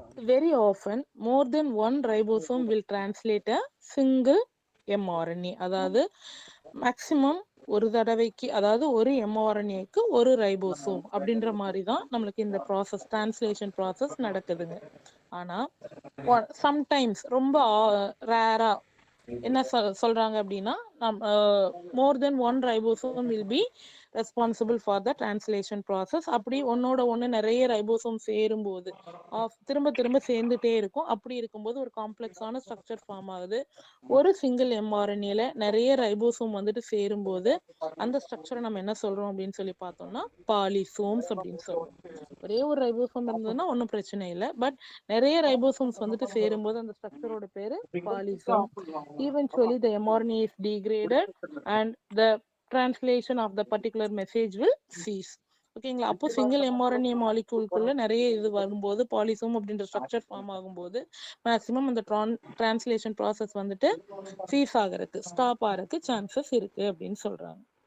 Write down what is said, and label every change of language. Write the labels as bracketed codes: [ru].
[en] Very often more than one ribosome will translate a single mRNA. [ta] அதாவது maximum ஒரு தடவைக்கு, அதாவது ஒரு எம்ஆர்என்ஏக்கு ஒரு ரைபோசோம் அப்படின்ற மாதிரி தான் நம்மளுக்கு இந்த ப்ராசஸ் டிரான்ஸ்லேஷன் ப்ராசஸ் நடக்குதுங்க. ஆனா சம்டைம்ஸ் ரொம்ப ரேரா என்ன சொல்றாங்க அப்படின்னா [en] More then one ribosome will be responsible for the translation process. [ta] அப்படி ஒன்னோட ஒன்று நிறைய ரைபோசோம் சேரும்போது திரும்ப திரும்ப சேர்ந்துட்டே இருக்கும். அப்படி இருக்கும்போது ஒரு காம்ப்ளெக்ஸான ஸ்ட்ரக்சர் ஃபார்ம் ஆகுது. ஒரு சிங்கிள் எம்ஆர்என்ஏல நிறைய ரைபோசோம் வந்துட்டு சேரும்போது அந்த ஸ்ட்ரக்சரை நம்ம என்ன சொல்றோம் அப்படின்னு சொல்லி பார்த்தோம்னா பாலிசோம்ஸ் அப்படின்னு சொல்றோம். ஒரே ஒரு ரைபோசோம் இருந்ததுன்னா ஒன்றும் பிரச்சனை இல்லை. பட் நிறைய ரைபோசோம்ஸ் வந்துட்டு சேரும்போது அந்த ஸ்ட்ரக்சரோட பேரு பாலிசோம். [en] Eventually the mRNA is degraded and the translation of the particular message will cease. [ta] ஓகேங்களா? அப்போ சிங்கிள் எம்ஆர்என்ஏ மாலிகூல்குள்ள நிறைய இது வரும்போது பாலிசோம் அப்படின்ற ஸ்ட்ரக்சர் ஃபார்ம் ஆகும்போது மேக்சிமம் அந்த டிரான்ஸ்லேஷன் ப்ராசஸ் வந்துட்டு சீஸ் ஆகிறதுக்கு, ஸ்டாப் ஆகிறதுக்கு சான்சஸ் இருக்கு அப்படின்னு சொல்றாங்க.